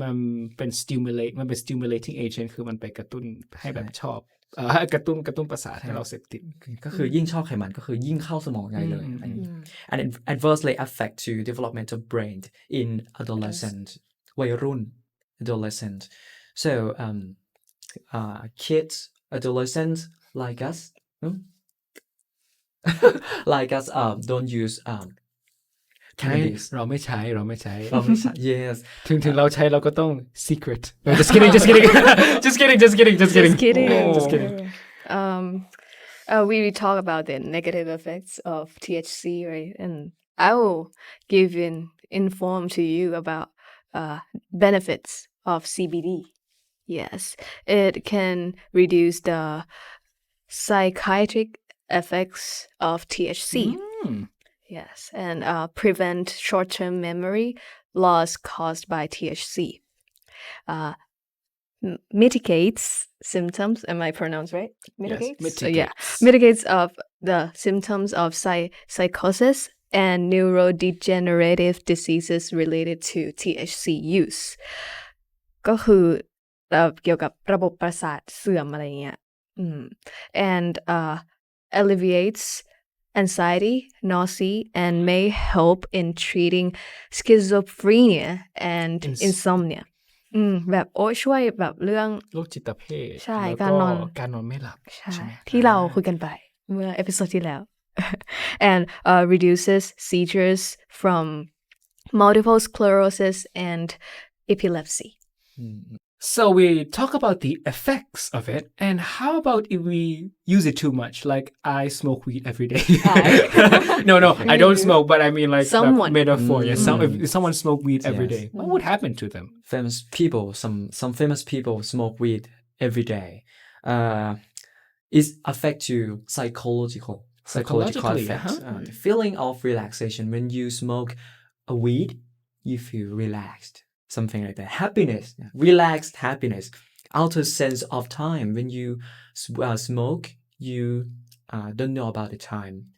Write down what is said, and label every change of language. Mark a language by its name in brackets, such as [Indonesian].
[Thai] มันเป็น [English] stimulating agent [Thai] คือมันไปกระตุ้นให้แบบชอบกระตุ้นประสาทให้เราเสพติด ก็คือยิ่งชอบไขมันก็คือยิ่งเข้าสมองได้เลยอะไรอย่างนี้ [English] and it adversely affect to development of brain in adolescent [Thai] วัยรุ่น [English] adolescent so kids adolescents like us like us don't use [Thai] ใช้ [English] cannabis [Thai] เราไม่ใช้เราไม่ใช้ [English] yes [Thai] ถึงเราใช้เราก็ต้อง [English] secret no, just kidding just kidding just kidding just kidding just kidding Just kidding. Oh, just kidding We talk about the negative effects of THC, right? And I will give an inform to you about benefits of CBD. Yes, it can reduce the psychiatric effects of THC. Yes, and prevent short-term memory loss caused by THC. Mitigates symptoms. Am I pronounced right? Mitigates. Yes, mitigates. Mitigates of the symptoms of psychosis and neurodegenerative diseases related to THC use. [Thai] ก็คือเกี่ยวกับระบบประสาทเสื่อมอะไรเงี้ย [English] and alleviates anxiety, nausea, and may help in treating schizophrenia and insomnia. [Thai] แบบช่วยแบบเรื่อง โรคจิตเภท ใช่ แล้ว การนอน การนอนไม่หลับ ใช่ ใช่ไหม ที่เราคุยกันไปเมื่อเอพิโซดที่แล้ว [English] and reduces seizures from multiple sclerosis and epilepsy. So we talk about the effects of it, and how about if we use it too much? Like I smoke weed every day. No, I don't smoke, but I mean like Someone. metaphor. Yeah, if someone smoke weed every Yes. day, what would happen to them? famous people some famous people smoke weed every day it affects you psychological effects the feeling of relaxation when you smoke a weed you feel relaxed something like that happiness relaxed happiness outer sense of time when you smoke you don't know about the time